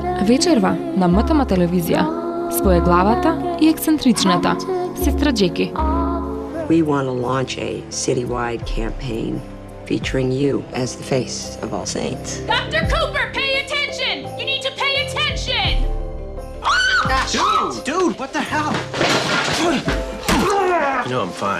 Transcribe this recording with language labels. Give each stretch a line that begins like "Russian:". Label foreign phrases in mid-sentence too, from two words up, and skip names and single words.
Macedonian: Вечерва на МТМ телевизија. Своеглавата и ексцентричната сестра Джеки.
English: We want to launch a citywide campaign featuring you as the face of All Saints. Dr. Cooper, pay attention! You need to pay attention! Dude, what the hell? You know I'm fine.